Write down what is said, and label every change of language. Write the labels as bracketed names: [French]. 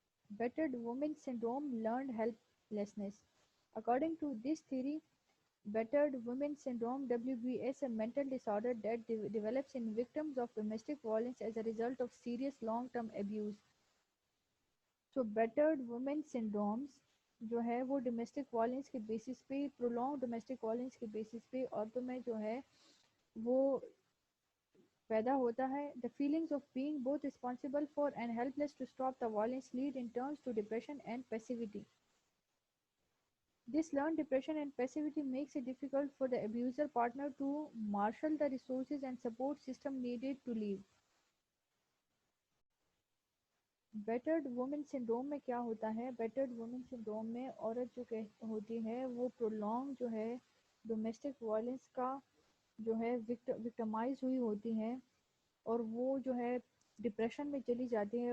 [English] Battered woman syndrome, learned helplessness. According to this theory, battered women syndrome (WBS) is a mental disorder that develops in victims of domestic violence as a result of serious long-term abuse. So battered women syndromes [Urdu] جو ہے وہ domestic violence کے basis پہ، prolong domestic violence کے basis پہ عورتوں میں جو ہے وہ پیدا ہوتا ہے. [English] The feelings of being both responsible for and helpless to stop the violence lead in turns to depression and passivity. This learned depression and passivity makes it difficult for the abuser partner to marshal the resources and support system needed to leave. [Urdu] Battered women syndrome میں کیا ہوتا ہے؟ Battered women syndrome میں عورت جو ہوتی ہے وہ پرولونگ جو ہے ڈومیسٹک وائلنس کا جو ہے وکٹمائز ہوئی ہوتی ہیں، اور وہ جو ہے ڈپریشن میں چلی جاتی ہے.